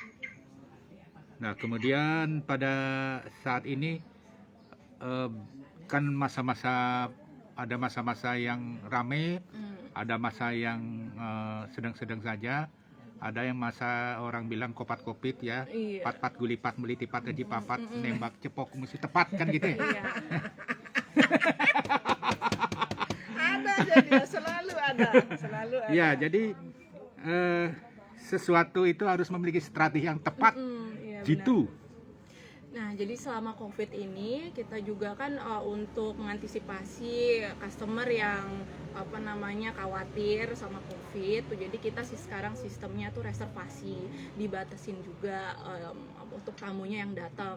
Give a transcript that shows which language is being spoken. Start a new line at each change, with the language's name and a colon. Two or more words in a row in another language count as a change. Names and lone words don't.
Indonesian: Nah kemudian pada saat ini kan ada masa-masa yang rame, ada masa yang sedang-sedang saja, ada yang masa orang bilang kopat-kopit ya, Iya.
Balinese: pat-pat gulipat beli tipat gaji papat, nembak cepok mesti tepat
Indonesian: kan gitu ya. Iya. Ada jadi selalu ada. Ya jadi sesuatu itu harus memiliki strategi yang tepat Iya, gitu. benar. Nah, jadi selama COVID ini kita juga kan untuk mengantisipasi customer yang khawatir sama COVID tuh, jadi kita sekarang sistemnya tuh reservasi, dibatasin juga untuk tamunya yang datang.